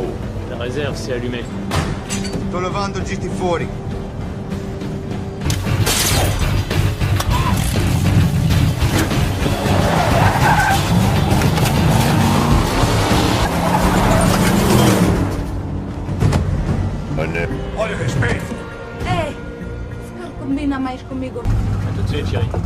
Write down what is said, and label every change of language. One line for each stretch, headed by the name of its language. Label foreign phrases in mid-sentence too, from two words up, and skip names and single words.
French: La réserve s'est allumée.
Italian: Sto levando il GT fuori.
Portuguese: Olha o respeito! Ei! Se não combina mais comigo.
French: À tout de suite, chérie.